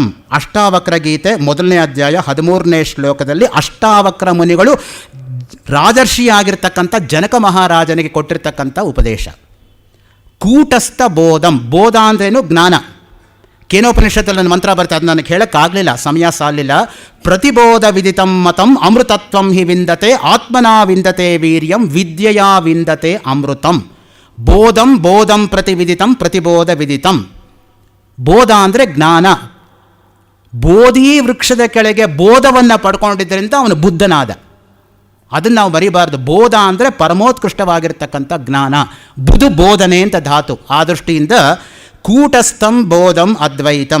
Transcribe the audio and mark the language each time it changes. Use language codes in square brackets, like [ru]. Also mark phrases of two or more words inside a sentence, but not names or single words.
[kn] ಅಷ್ಟಾವಕ್ರ ಗೀತೆ 1ನೇ ಅಧ್ಯಾಯ 13ನೇ ಶ್ಲೋಕದಲ್ಲಿ ಅಷ್ಟಾವಕ್ರ ಮುನಿಗಳು ರಾಜರ್ಷಿಯಾಗಿರ್ತಕ್ಕಂಥ ಜನಕ ಮಹಾರಾಜನಿಗೆ ಕೊಟ್ಟಿರ್ತಕ್ಕಂಥ ಉಪದೇಶ. [sa] ಕೂಟಸ್ಥ ಬೋಧಂ. [kn] ಬೋಧ ಅಂದ್ರೇನು? ಜ್ಞಾನ. ಕೇನೋಪನಿಷತ್ತಲ್ಲಿ ನನ್ನ ಮಂತ್ರ ಬರುತ್ತೆ, ಅದು ನನಗೆ ಹೇಳೋಕ್ಕಾಗಲಿಲ್ಲ, ಸಮಯ ಸಾಲಿಲ್ಲ. [sa] ಪ್ರತಿಬೋಧ ವಿದಿತಂ ಮತಂ ಅಮೃತತ್ವಂ ಹಿ ವಿಂದತೆ ಆತ್ಮನಾ ವಿಂದತೆ ವೀರ್ಯಂ ವಿದ್ಯೆಯಾ ವಿಂದತೆ ಅಮೃತಂ. ಬೋಧಂ ಬೋಧಂ ಪ್ರತಿವಿದಿತಂ ಪ್ರತಿಬೋಧ ವಿದಿತಂ. [kn] ಬೋಧ ಅಂದರೆ ಜ್ಞಾನ. ಬೋಧಿ ವೃಕ್ಷದ ಕೆಳಗೆ ಬೋಧವನ್ನು ಪಡ್ಕೊಂಡಿದ್ದರಿಂದ ಅವನು ಬುದ್ಧನಾದ. ಅದನ್ನು ನಾವು ಬರೀಬಾರ್ದು. ಬೋಧ ಅಂದರೆ ಪರಮೋತ್ಕೃಷ್ಟವಾಗಿರ್ತಕ್ಕಂಥ ಜ್ಞಾನ. [sa] ಬುಧು ಬೋಧನೆ [kn] ಅಂತ ಧಾತು. ಆ ದೃಷ್ಟಿಯಿಂದ [sa] ಕೂಟಸ್ಥಂ ಬೋಧಂ ಅದ್ವೈತಂ.